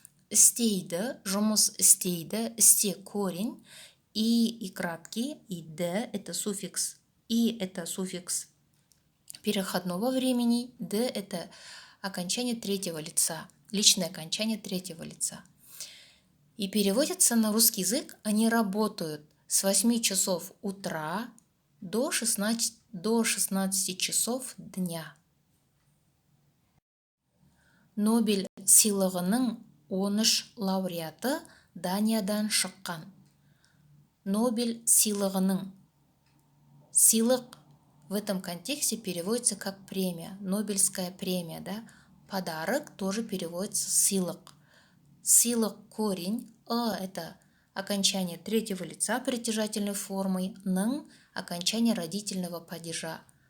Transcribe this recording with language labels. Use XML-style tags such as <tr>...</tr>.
<ru>Істейді,</ru> <kk>жұмыс істейді,</kk> <ru>істе корень, и краткий, и д это суффикс, и это суффикс переходного времени, д это окончание третьего лица, личное окончание третьего лица. И переводятся на русский язык, они работают с 8 часов утра до 16 часов дня.</ru> <kk>Нобель сыйлығының 13 лауреаты Даниядан шыққан. Нобель сыйлығының.</kk> <ru>Сыйлық в этом контексте переводится как премия, Нобелевская премия, да? Подарок тоже переводится сыйлық. Сыйлық корень, это окончание третьего лица притяжательной формой, ның окончание родительного падежа.</ru>